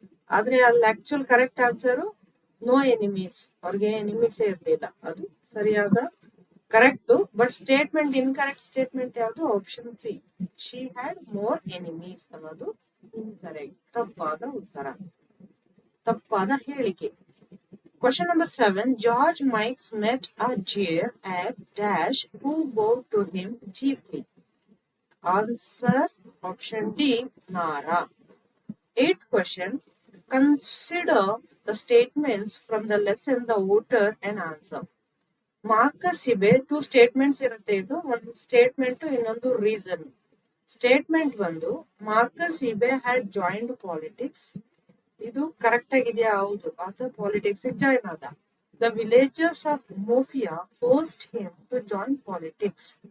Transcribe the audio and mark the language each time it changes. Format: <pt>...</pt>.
<kn>ಆದ್ರೆ ಅಲ್ಲಿ actual correct answer no enemies, ಅವ್ರಿಗೆ ಎನಿಮೀಸೇ ಇರ್ಲಿಲ್ಲ. ಅದು ಸರಿಯಾದ correct. But statement incorrect statement ಯಾವುದು? Option C,</kn> <en>she had more enemies</en> <kn>ಅನ್ನೋದು ಇನ್ಕರೆಕ್ಟ್, ತಪ್ಪಾದ ಉತ್ತರ, ತಪ್ಪಾದ ಹೇಳಿಕೆ.</kn> <en>Question number 7. George Mikes met a jeer at dash who bowed to him cheaply. Answer, option D, Nara. Eighth question. Consider the statements from the lesson The Voter and answer. Marcus Ibe, two statements</en> <kn>ಇರುತ್ತೆ. ಇದು ಒಂದು statement, ಇನ್ನೊಂದು reason. Statement ಒಂದು,</kn> <en>Marcus Ibe had joined politics.</en> <kn>ಇದು correct ಆಗಿದೆಯಾ? ಹೌದು, ಆತ politics join ಆದ.</kn> <en>The villagers of Umuofia forced him to join politics.</en>